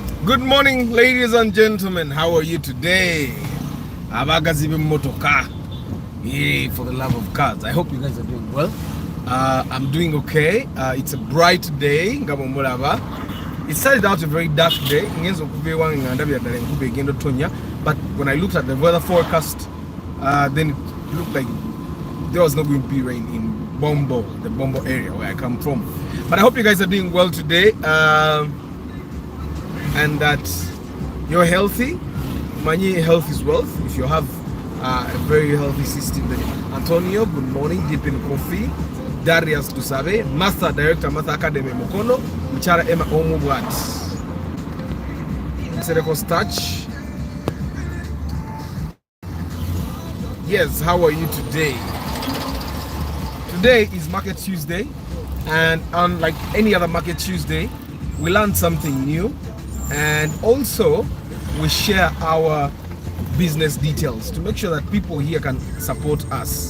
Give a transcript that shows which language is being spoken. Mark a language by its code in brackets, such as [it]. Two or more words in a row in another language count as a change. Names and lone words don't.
[en] Good morning, ladies and gentlemen. How are you today? [lg] Abagazibi motoka. [en] Yay, for the love of cars. I hope you guys are doing well. I'm doing okay. It's a bright day. It started out a very dark day. But when I looked at the weather forecast, then it looked like there was not going to be rain in Bombo, the Bombo area where I come from. But I hope you guys are doing well today. And that you're healthy. Money, health is wealth. If you have a very healthy system, then Antonio, good morning. Deep in Coffee, Darius Tusabe, Master Director, Master Academy Mokono, Mchara Emma Omubwat, Serekos Touch. Yes, how are you today? Today is Market Tuesday, and unlike any other Market Tuesday, we learned something new. And also we share our business details to make sure that people here can support us.